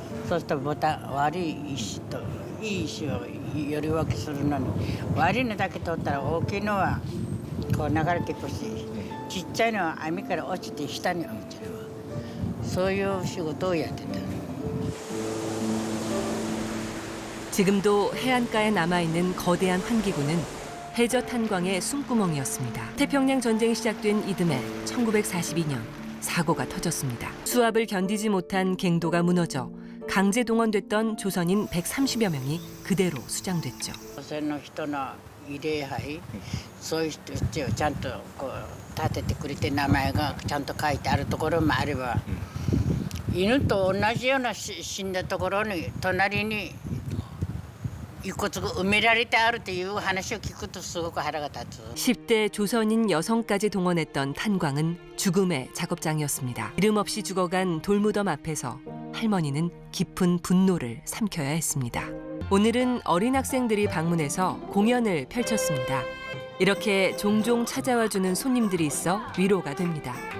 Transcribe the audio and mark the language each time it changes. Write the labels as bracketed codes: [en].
[ja] そうすると悪い石といい石をより分けするのに悪いのだけ取ったら大きいのはこう流れていくしちっちゃいのは網から落ちて下に落ちる。そういう仕事をやってた。 [ko] 지금도 해안가에 남아있는 거대한 환기구는 해저 탄광의 숨구멍이었습니다. 태평양 전쟁이 시작된 이듬해 1942년 사고가 터졌습니다. 수압을 견디지 못한 갱도가 무너져 강제 동원됐던 조선인 130여 명이 그대로 수장됐죠. [ja] 朝鮮の人の慰霊碑、そういう人たちをちゃんとこう立ててくれて名前がちゃんと書いてあるところもあれば、犬と同じような死んだところに隣に遺骨が埋められてあるという話を聞くとすごく腹が立つ。 [ko] 10대 조선인 여성까지 동원했던 탄광은 죽음의 작업장이었습니다. 이름 없이 죽어간 돌무덤 앞에서 할머니는 깊은 분노를 삼켜야 했습니다. 오늘은 어린 학생들이 방문해서 공연을 펼쳤습니다. 이렇게 종종 찾아와주는 손님들이 있어 위로가 됩니다.